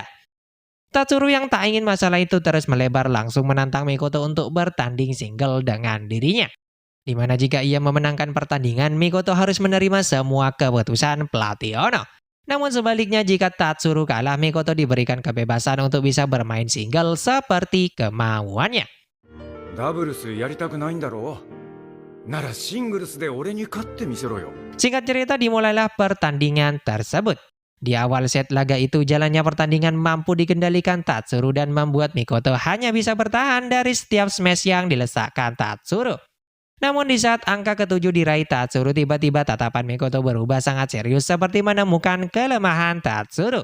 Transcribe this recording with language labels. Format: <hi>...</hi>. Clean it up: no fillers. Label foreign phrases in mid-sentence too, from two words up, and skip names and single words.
<id>Tatsuru yang tak ingin masalah itu terus melebar langsung menantang Mikoto untuk bertanding single dengan dirinya. Di mana jika ia memenangkan pertandingan, Mikoto harus menerima semua keputusan pelatih Ono. Namun sebaliknya jika Tatsuru kalah, Mikoto diberikan kebebasan untuk bisa bermain single seperti kemauannya.</id> <ja>ダブルスやりたくないんだろう。ならシングルスで俺に勝ってみせろよ。</ja> <id>Singkat cerita dimulailah pertandingan tersebut. Di awal set laga itu jalannya pertandingan mampu dikendalikan Tatsuru dan membuat Mikoto hanya bisa bertahan dari setiap smash yang dilesakkan Tatsuru. Namun di saat angka ketujuh diraih Tatsuru, tiba-tiba tatapan Mikoto berubah sangat serius seperti menemukan kelemahan Tatsuru.</id>